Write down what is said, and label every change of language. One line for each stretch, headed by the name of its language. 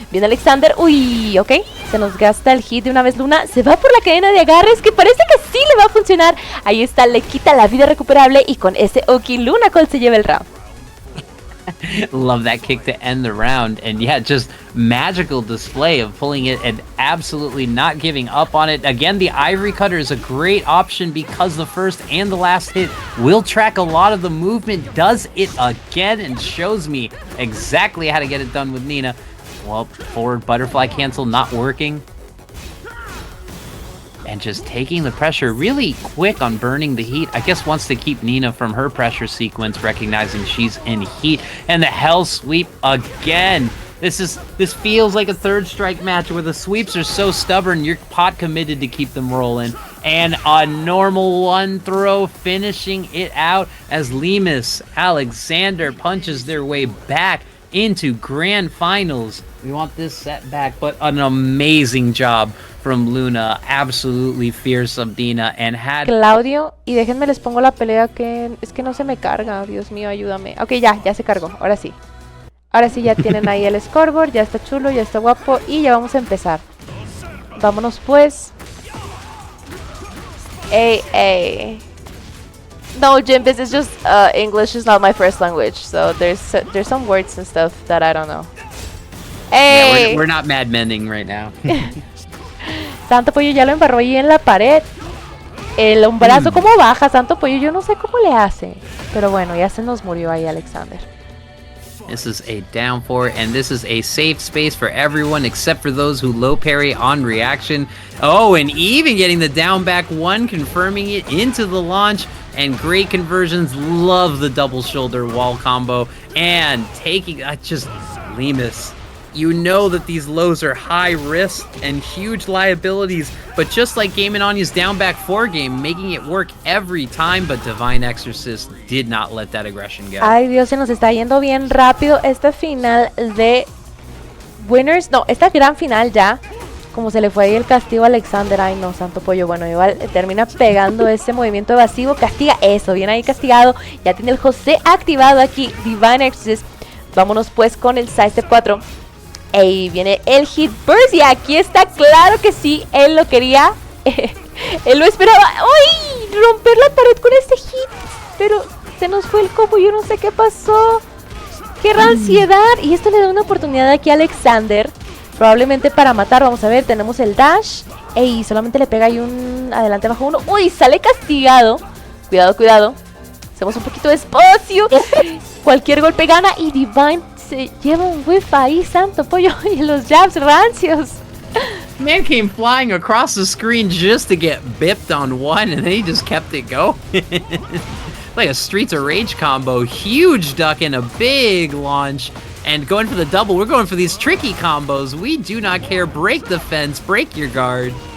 Spanish: Viene Alexander, uy, ok, se nos gasta el hit de una vez Luna. Se va por la cadena de agarres, que parece que sí le va a funcionar. Ahí está, le quita la vida recuperable y con ese Oki Luna Cold se lleva el round.
English: Love that kick to end the round. And yeah, just magical display of pulling it and absolutely not giving up on it. Again, the Ivory Cutter is a great option because the first and the last hit will track a lot of the movement. Does it again and shows me exactly how to get it done with Nina. Well, forward butterfly cancel not working. And just taking the pressure really quick on burning the heat. I guess wants to keep Nina from her pressure sequence, recognizing she's in heat. And the hell sweep again. This feels like a third strike match where the sweeps are so stubborn, you're pot committed to keep them rolling. And a normal one throw finishing it out as Lemus Alexander punches their way back into grand finals. We want this set back, but an amazing job from Luna, absolutely fearsome Dina, and had...
Spanish: Claudio, y déjenme les pongo la pelea que... Es que no se me carga, Dios mío, ayúdame. Ok, ya se cargó, ahora sí. Ahora sí ya tienen ahí el scoreboard, ya está chulo, ya está guapo, y ya vamos a empezar. Vámonos pues. Ey.
English: No, Jim, this is just, English is not my first language, so there's some words and stuff that I don't know. ¡Ey! We're not mad mending right now.
Spanish: Santo Pollo ya lo embarró ahí en la pared. El hombrazo, ¿cómo baja? Santo Pollo, yo no sé cómo le hace. Pero bueno, ya se nos murió ahí Alexander.
English: This is a down 4, and this is a safe space for everyone except for those who low parry on reaction. Oh, and even getting the down back 1, confirming it into the launch. And great conversions. Love the double shoulder wall combo. And taking just Lemus. You know that these lows are high risk and huge liabilities, but just like Game & Anya's down back 4 game, making it work every time, but Divine Exorcist did not let that aggression go.
Spanish: Ay Dios, se nos está yendo bien rápido esta final de Winners, no, esta gran final ya, como se le fue ahí el castigo a Alexander. Ay no, Santo Pollo, bueno, igual termina pegando ese movimiento evasivo, castiga eso, bien ahí castigado, ya tiene el José activado aquí, Divine Exorcist. Vámonos pues con el sidestep 4. Y viene el hit burst y aquí está, claro que sí, él lo quería, él lo esperaba. ¡Uy! Romper la pared con este hit, pero se nos fue el combo, yo no sé qué pasó. ¡Qué ansiedad! Y esto le da una oportunidad aquí a Alexander, probablemente para matar. Vamos a ver, tenemos el dash. ¡Ey! Solamente le pega ahí un adelante bajo 1. ¡Uy! Sale castigado. Cuidado, cuidado. Hacemos un poquito de espacio. Cualquier golpe gana y Divine se lleva un whiff ahí, Santo Pollo, y los jabs rancios.
English: Man came flying across the screen just to get bipped on 1, and then he just kept it going. Like a Streets of Rage combo. Huge duck and a big launch. And going for the double. We're going for these tricky combos. We do not care. Break the fence. Break your guard.